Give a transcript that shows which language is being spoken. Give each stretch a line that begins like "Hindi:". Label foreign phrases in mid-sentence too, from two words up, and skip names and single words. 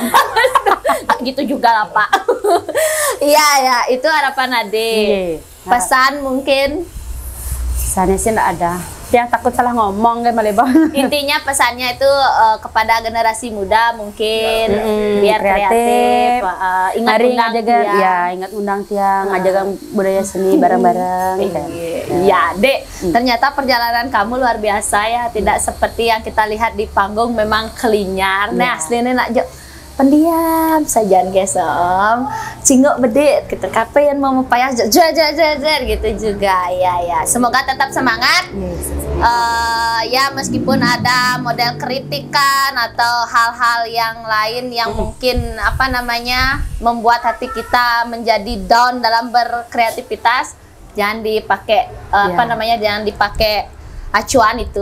Indonesian: Gitu juga lah Pak. Iya ya, itu harapan Ade. Pesan mungkin? Pesannya sih enggak ada. Yang takut salah ngomong kan Maleba. Intinya pesannya itu kepada generasi muda mungkin biar kreatif, ingat undang ingat undang tiang, ngajakan budaya seni bareng-bareng. Iya, Dek. Ternyata perjalanan kamu luar biasa ya, tidak seperti yang kita lihat di panggung memang kelinyar. Nah, aslinya nak pendiam saja
Balinese: gesom cingok bedit
Indonesian: gitu kapan mau payah jajar gitu juga ya semoga tetap semangat ya meskipun ada model kritikan atau hal-hal yang lain yang mungkin membuat hati kita menjadi down dalam berkreativitas, jangan dipakai jangan dipakai acuan itu,